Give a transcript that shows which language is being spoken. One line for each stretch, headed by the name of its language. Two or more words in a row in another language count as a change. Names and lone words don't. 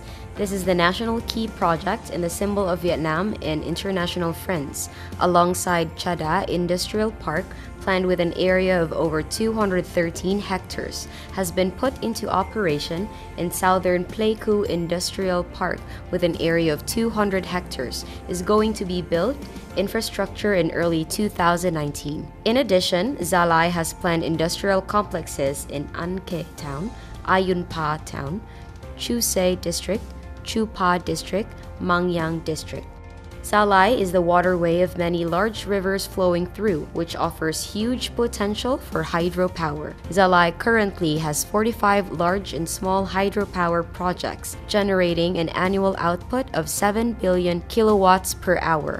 English: This is the national key project and the symbol of Vietnam and international friends, alongside Chada Industrial Park, planned with an area of over 213 hectares, has been put into operation, and Southern Pleiku Industrial Park, with an area of 200 hectares, is going to be built infrastructure in early 2019. In addition, GIA LAI has planned industrial complexes in An Khe Town, Ayun Pa Town, Chu Se District, Chu Pa District, Mangyang District. GIA LAI is the waterway of many large rivers flowing through, which offers huge potential for hydropower. GIA LAI currently has 45 large and small hydropower projects, generating an annual output of 7 billion kilowatts per hour.